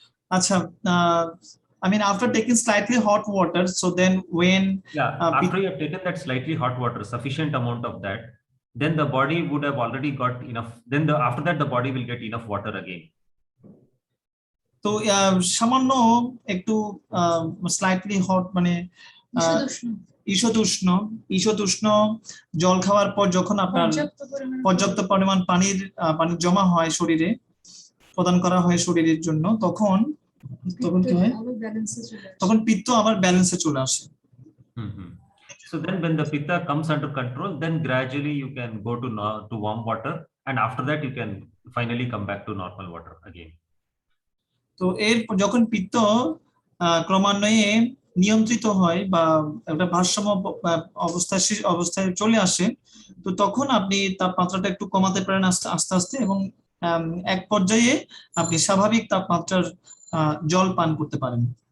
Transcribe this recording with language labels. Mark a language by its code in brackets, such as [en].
[en] Acha, I mean, after taking slightly hot water, so then when after you have taken that slightly hot water, sufficient amount of that, then the body would have already got enough, then after that the body will get enough water again. [bn] তো সামান্য একটু [en] slightly hot [bn] মানে ঈষৎ উষ্ণ জল খাওয়ার পর যখন আপনার পর্যাপ্ত পরিমাণ পানির জমা হয় শরীরে, প্রদান করা হয় শরীরের জন্য, তখন কি হয়, তখন পিত্ত আবার ব্যালেন্সে চলে আসে। [en] So then when the pitta comes under control, then gradually you can go to warm water, and after that you can finally come back to normal water again. [bn] তো এর যখন পিত্ত ক্রমান্বয়ে নিয়ন্ত্রিত হয় বা একটা ভারসাম্য অবস্থায় চলে আসে, তো তখন আপনি তাপমাত্রাটা একটু কমাতে পারেন আস্তে আস্তে, এবং এক পর্যায়ে আপনি স্বাভাবিক তাপমাত্রার জল পান করতে পারেন।